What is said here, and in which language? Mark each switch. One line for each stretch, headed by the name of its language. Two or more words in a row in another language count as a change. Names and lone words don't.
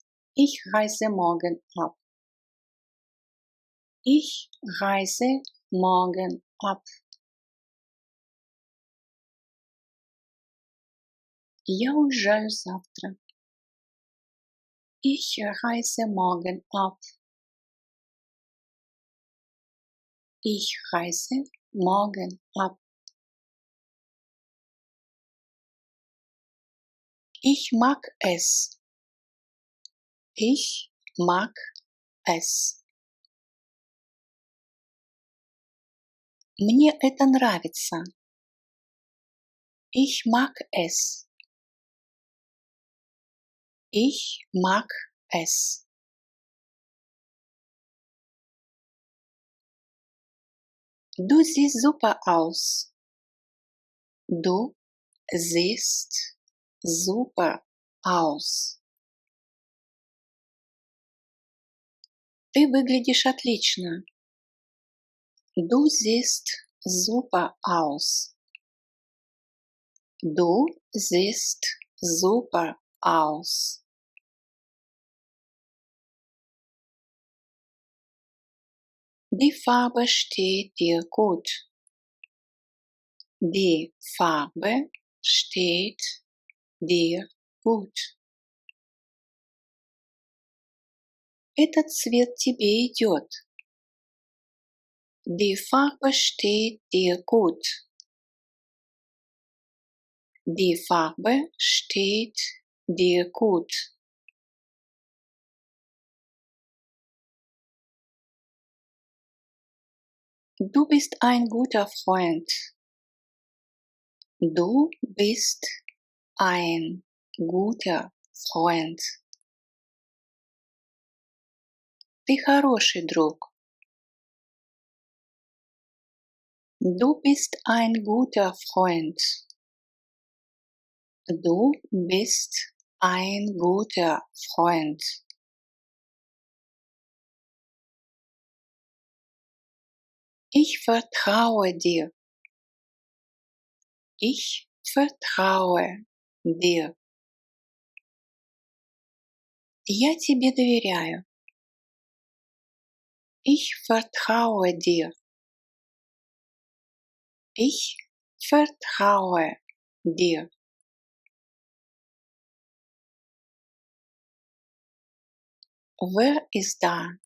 German: Ich reise morgen ab. Ich reise morgen ab.
Russian: Я уезжаю завтра.
German: Ich reise morgen ab. Ich reise morgen ab. Ich mag es. Ich mag es.
Russian: Мне это нравится.
German: Ich mag es. Ich mag es. Du siehst super aus. Du siehst super aus.
Russian: Ты выглядишь отлично.
German: Du siehst super aus. Du siehst super aus. Die Farbe steht dir gut. Die Farbe steht dir gut.
Russian: Этот цвет тебе идет.
German: Die Farbe steht dir gut. Die Farbe steht dir gut. Du bist ein guter Freund. Du bist ein guter Freund.
Russian: Ты хороший друг.
German: Du bist ein guter Freund. Du bist ein guter Freund. Ich vertraue dir. Ich vertraue dir.
Russian: Я тебе доверяю.
German: Ich vertraue dir. Ich vertraue dir. Wer ist da?